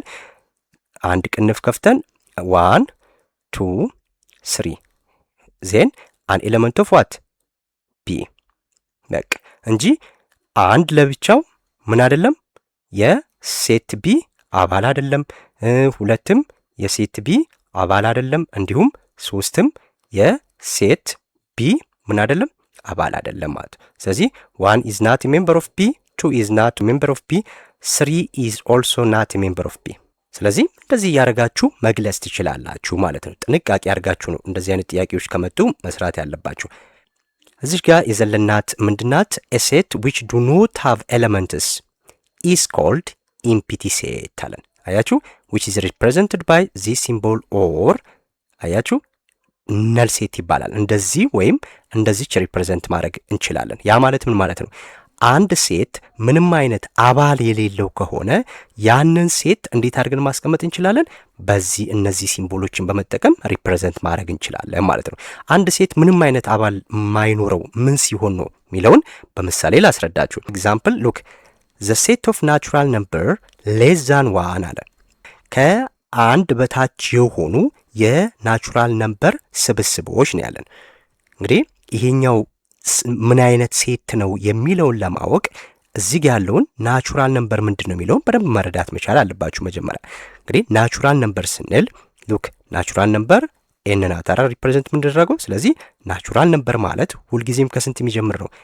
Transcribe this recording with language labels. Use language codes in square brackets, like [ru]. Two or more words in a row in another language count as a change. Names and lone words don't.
[am] አንድ ቅንፍ ከፍተን 1 2 3 [en] then an element of what [am] ቢ በቃ እንጂ አንድ ለብቻው ምን አይደለም የሴት ቢ አባል አይደለም። ሁለትም የሴት ቢ አባል አይደለም። እንዲሁም 3ም የሴት ቢ ምን አይደለም አባል አይደለም ማለት ነው። ስለዚህ [en] 1 is not a member of B 2 is not a member of B 3 is also not a member of B [am] ስለዚህ እንደዚህ ያረጋችሁ መግለጽ ትችላላችሁ ማለት ነው። ጥንቃቄ ያርጋችሁ ነው እንደዚህ አይነት ጥያቄዎች ከመጡ መስራት ያለባችሁ። እዚህ ጋር የዘለናት ምንድናት? [en] a set which do not have elements is called empty set አለን። አያችሁ which is represented by this symbol or አያችሁ null set [am] ይባላል። እንደዚህ ወይም እንደዚች ሪፕሬዘንት ማድረግ እንችላለን። ያ ማለት ምን ማለት ነው? አንድ ሴት ምንም አይነት አባል የሌለው ከሆነ ያንን ሴት እንዴት አድርገን ማስቀመጥ እንችላለን? በዚህ እነዚህ ሲምቦሎችን በመጠቀም ሪፕሬዘንት ማድረግ እንችላለን ማለት ነው። አንድ ሴት ምንም አይነት አባል ማይኖረው ምን ሲሆን ነው የሚለውን በምሳሌ ላስረዳችሁ። [en] example look the set of natural number less than 1 [am] አለ። ከአንድ በታች የሆኑ የናቹራል ነምበር ስብስቦች ነው ያለን። እንግዲህ ይሄኛው ምን አይነት ሴት ነው የሚለውን ለማወቅ እዚህ ጋር ያለውን [en] natural number [am] ምንድነው የሚለውን በደንብ መረዳት መቻል አለባችሁ። መጀመሪያ እንግዲህ [en] natural number [am] ስንል [en] look natural number N [am] ናት አይደል ሪፕሬዘንት የምንደረገው። ስለዚህ [en] natural number [am] ማለት ሁልጊዜም ከስንት የሚጀምር ነው?